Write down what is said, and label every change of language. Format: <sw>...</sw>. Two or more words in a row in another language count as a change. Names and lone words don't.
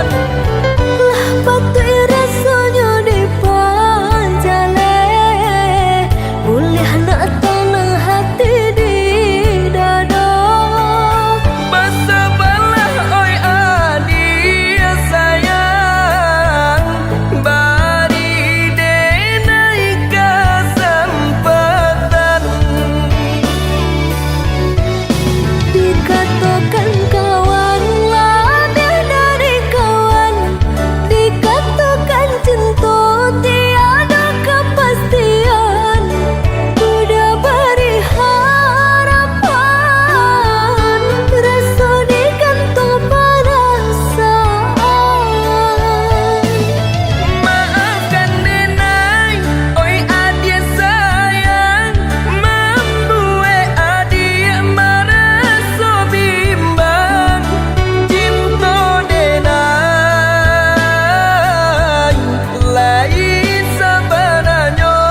<id>Patut rasanya dipanjale boleh nak tenang hati di dada.</id> <min>Basa balah oi adik sayang. Bari denai kesempatan.</min> <id>Dikatakan kawan lebih dari kawan, dikatakan cinta tiada kepastian. Udah beri harapan, rasa di kantong perasaan.</id> <min>Maafkan denai, oi adik sayang.</min> <id>Membuat adik merasa bimbang.</id> <min>Cinta denai lain sebenarnya.</min>